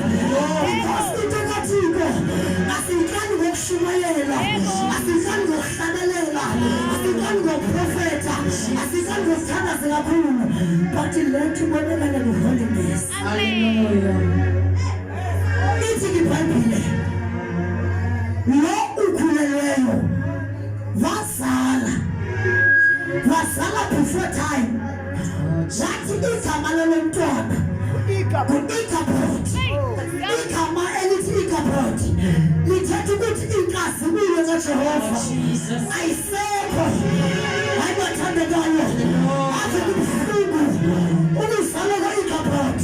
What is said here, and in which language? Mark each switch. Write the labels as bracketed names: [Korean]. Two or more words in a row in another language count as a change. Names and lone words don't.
[Xhosa] Because into kaThixo asiyihlali ngokushumayela, asiyihlali ngokuhlabelela, asiyihlali ngokuprofetha, asiyihlali ngokuthandaza kakhulu [English] but let [Xhosa] ubonakale nge-holiness. Haleluya. Ithi iBhayibhile lo ukhulelweyo wazala [English] before time. [Xhosa] Wathi igama lalo mntwana ngu-Ichabod. Igama elithi Ichabod lithetha ukuthi inkazimulo kaJehova ayisekho. Hayi bathandekayo, ave kubuhlungu ukuzalwa ka-Ichabod.